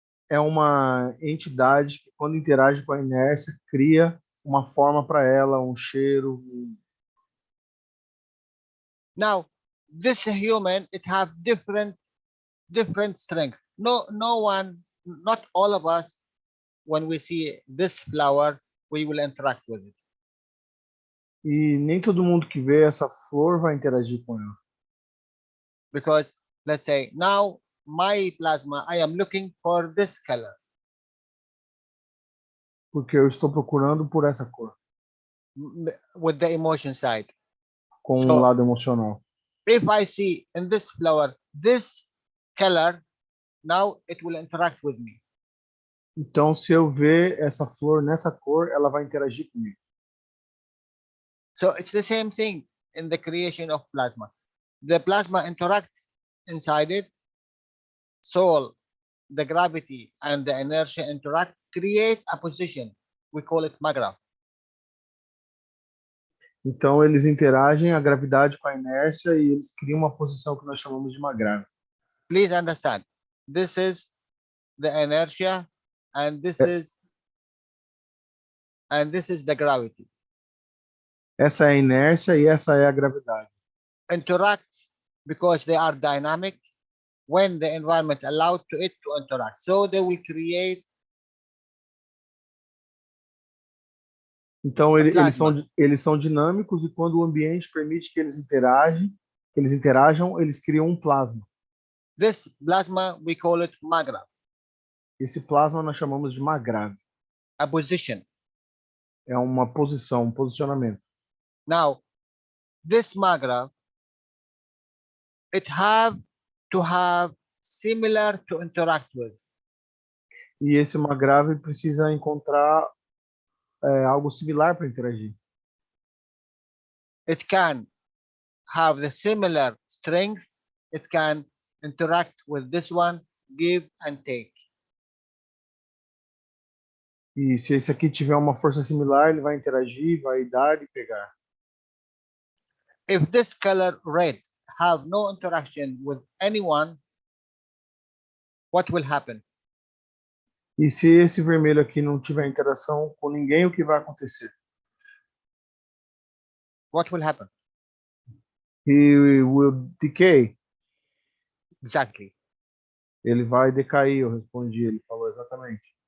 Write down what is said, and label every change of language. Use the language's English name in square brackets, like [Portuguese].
[Portuguese] é uma entidade que, quando interage com a inércia, cria uma forma para ela, um cheiro. [English] Now, this human, it have different strength. No one, not all of us, when we see this flower, we will interact with it. [Portuguese] E nem todo mundo que vê essa flor vai interagir com ela. [English] Because let's say now my plasma, I am looking for this color. [Portuguese] Porque eu estou procurando por essa cor, [English] With the emotion side. [Portuguese] com [English] So, [Portuguese] um lado emocional. [English] if I see in this flower this color, now it will interact with me. [Portuguese] Então, se eu ver essa flor nessa cor, ela vai interagir comigo. [English] So it's the same thing in the creation of plasma. The plasma interact inside it, soul, the gravity and the inertia interact, create a position. We call it magraph. [Portuguese] Então, eles interagem a gravidade com a inércia e eles criam uma posição que nós chamamos de uma grave. [English] Please understand, this is the inertia and this is the gravity. [Portuguese] Essa é a inércia e essa é a gravidade. [English] Interact because they are dynamic when the environment allowed to it to interact. So they will create. [Portuguese] Então eles são dinâmicos, e quando o ambiente permite que eles interajam, eles criam um plasma. [English] This plasma we call it magraph. [Portuguese] Esse plasma nós chamamos de magrave. [English] A position. [Portuguese] É uma posição, um posicionamento. [English] Now, this magraph, it have to have similar to interact with. [Portuguese] E esse magrave precisa encontrar algo similar para interagir. [English] It can have the similar strength. It can interact with this one, give and take. [Portuguese] E se esse aqui tiver uma força similar, ele vai interagir, vai dar e pegar. [English] If this color red have no interaction with anyone, what will happen? [Portuguese] E se esse vermelho aqui não tiver interação com ninguém, o que vai acontecer? [English] What will happen? He will decay. Exactly. [Portuguese] Ele vai decair, eu respondi, ele falou exatamente.